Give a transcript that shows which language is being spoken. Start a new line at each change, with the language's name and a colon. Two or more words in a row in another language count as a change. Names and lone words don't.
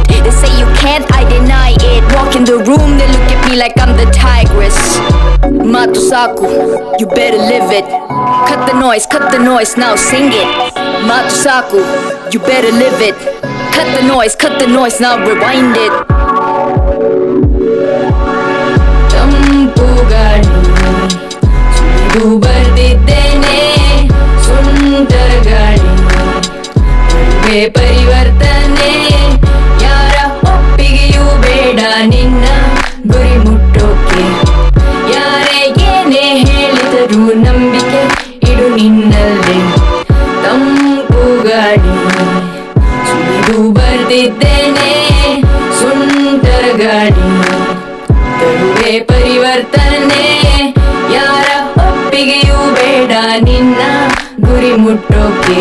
English: They say you can't, I deny it. Walk in the room, they look at me like I'm the tigress. Matusaku, you better live it. Cut the noise, now sing it. Matusaku, you better live it. Cut the noise, now rewind it.
Kannada: ತಂಪು ಗಾಳಿ, ಸುಳಿದು ಬರ್ದಿದ್ದೇನೆ, ಸುಂದರ ಗಾಳಿ, ವೆ ಪರಿವರ್ತನೆ, ಯಾರ ಒಪ್ಪಿಗೆಯೂ ಬೇಡ ನಿನ್ನ ಗುರಿ ಮುಟ್ಟೋಕೆ. ಯಾರೇ ಏನೇ ಹೇಳಿದರು ನಂಬಿಕೆ ಇಡು ನಿನ್ನಲ್ಲೇ. ತಂಪು ಗಾಳಿ ಸುಳಿದು ಬರ್ದಿದ್ದೇನೆ, ಸುಂದರ ಗಾಳಿ ತರುವೆ ಪರಿವರ್ತನೆ. ಯಾರ ಒಪ್ಪಿಗೆಯೂ ಬೇಡ ನಿನ್ನ ಗುರಿ ಮುಟ್ಟೋಕೆ.